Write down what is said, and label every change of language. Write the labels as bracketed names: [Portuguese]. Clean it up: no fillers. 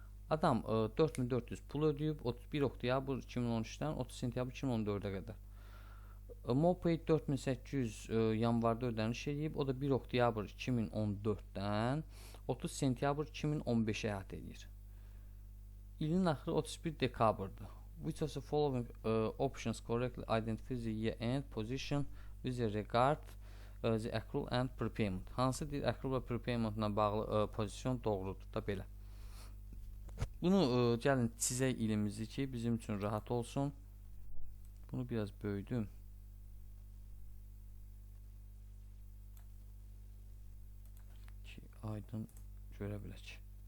[Azerbaijani] Adam 4400 pul ödəyib 31 oktyabr 2013-dən 30 sentyabr 2014-ə qədər. MOB [English] paid [Azerbaijani] 4800 yanvarda ödəniş edib, o da 1 oktyabr 2014-dən 30 sentyabr 2015-ə əhatə edir. İlin axırı 31 dekabrdır. [English] Which of the following options correctly identifies the year end position with regard the accrual and prepayment? [Azerbaijani] Hansı deyir, accrual və prepaymentla bağlı pozisyon doğrudur da belə. Bunu gəlin çizək ilimizi ki, bizim üçün rahat olsun. Bunu biraz böyüdüm. Ki, aydın görə bilək.